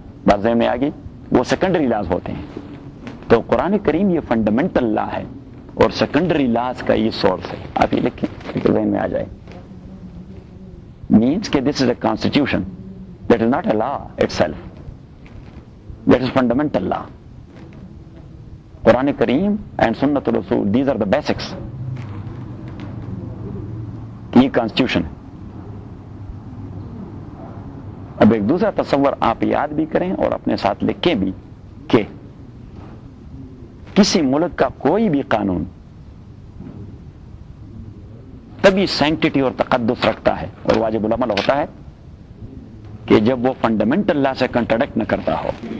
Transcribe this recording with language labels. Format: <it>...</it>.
<ur>بات ذہن میں آگے، وہ سیکنڈری لاز ہوتے ہیں. تو قرآن کریم یہ فنڈامنٹل لا ہے اور سیکنڈری لاز کا یہ سورس ہے. آپ یہ لکھیں کہ ذہن میں آ جائے،</ur> <en>Means کہ this is a constitution, that is not a law itself, that is fundamental law. Quran کریم and سنت الرسول، these are the basics, یہ constitution.</en> <ur>اب ایک دوسرا تصور آپ یاد بھی کریں اور اپنے ساتھ لکھیں بھی، کہ کسی ملک کا کوئی بھی قانون تبھی سینکٹیٹی اور تقدس رکھتا ہے اور واجب العمل ہوتا ہے کہ جب وہ فنڈامنٹل لا سے کنٹرڈکٹ نہ کرتا ہو.</ur>